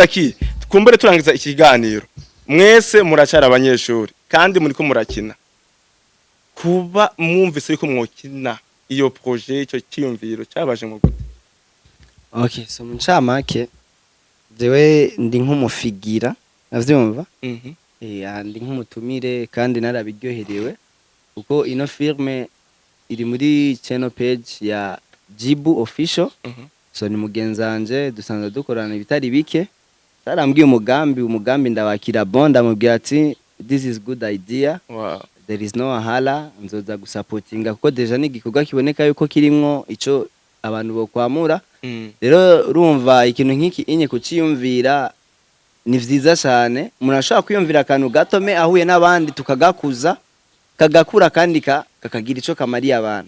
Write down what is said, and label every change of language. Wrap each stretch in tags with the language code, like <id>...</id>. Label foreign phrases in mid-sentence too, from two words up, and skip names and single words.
<rn>Key kumbure turangiza ikiganiro mwese muracara abanyeshuri kandi muri ko murakina kuba mwumvise yuko mwokina iyo projet ico cyiyumviro cyabaje mu gute okay so mu ncamake jewe ndi nk'umufigira navyumva Mhm. ndi nk'umutumire kandi narabiryoherewe kuko ino filme iri muri</rn> <en>channel page</en> <rn>ya Jibu official. Mhm. So ni mugenzanje dusanzwe dukorana ibitari bike, tarambwiye umugambi ndawakira bon, ndamubwira ati</rn> <en>this is good idea, Wow. there is no wahala,</en> <rn>nzoza gusupportinga kuko deja ni igikorwa kiboneka yuko kirimwo ico abantu bokwamura. Rero urumva ikintu nk'iki inye kuciyumvira ni vyiza cyane, umuntu ashobora kwiyumvira akantu gatome ahuye n'abandi tukagakuza kagakura kandi kakagira ico kamariye abantu.</rn>